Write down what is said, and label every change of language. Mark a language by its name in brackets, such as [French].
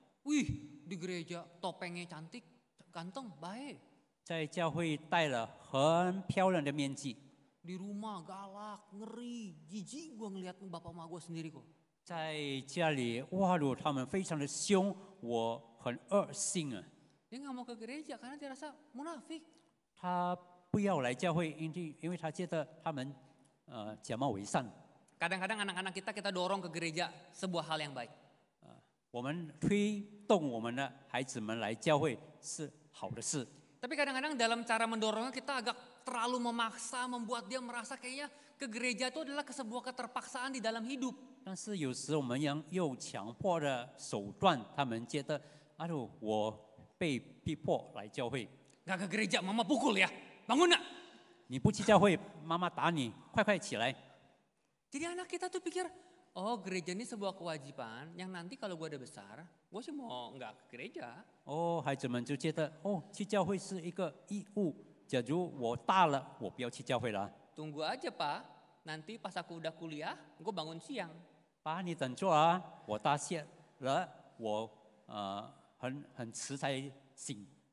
[Indonesian] Wih, di gereja topengnya cantik, ganteng, baik. [Chinese] 在教会戴了很漂亮的面具， [Indonesian] Di rumah galak, ngeri, jijik gue ngeliat bapak mama gue sendiri kok. [Chinese] 在家里哇噜，他们非常的凶，我很恶心啊。 [Indonesian] Dia nggak mau ke gereja karena dia rasa munafik. [Chinese] 他不要来教会，因为他觉得他们假冒伪善。 [Indonesian] Kadang-kadang anak-anak kita dorong ke gereja sebuah hal yang baik. [Chinese] 我们推动我们的孩子们来教会是好的事， [Indonesian] Tapi kadang-kadang dalam cara mendorongnya kita agak terlalu memaksa, membuat dia merasa kayaknya ke gereja itu adalah sebuah keterpaksaan di dalam hidup. [Chinese] 但是有时我们用强迫的手段，他们觉得，哎呦，我被逼迫来教会， [Indonesian] Gak ke gereja, mama pukul ya, bangun nak. [Chinese] 你不去教会，妈妈打你，快快起来。 [Indonesian] Jadi anak kita tuh pikir, oh gereja ini sebuah kewajiban yang nanti kalau gue udah besar, gue sih mau nggak ke gereja. [Chinese] 哦，孩子们就觉得，哦，去教会是一个义务。假如我大了，我不要去教会了。 [Indonesian] Tunggu aja pak, nanti pas aku udah kuliah, gue bangun siang. [Chinese] 爸，你等着啊，我大些了，我很迟才醒。